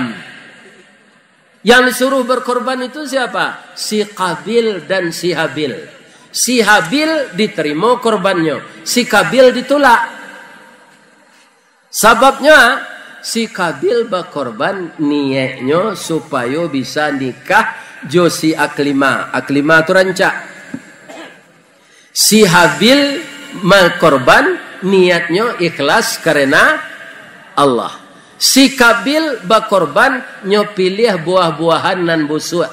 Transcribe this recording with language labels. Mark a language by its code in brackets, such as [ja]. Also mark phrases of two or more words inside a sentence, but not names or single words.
[id] Yang disuruh berkorban itu siapa? Si Qabil dan si Habil. Si Habil diterima korbannya, si Qabil ditolak. Sebabnya si Qabil berkorban niatnya supaya bisa nikah jo si Aklima. [min] Aklima itu rancak. [id] Si Habil berkorban niatnya ikhlas karena Allah. [min] Si Qabil berkorban nyo pilih buah-buahan nan busuk.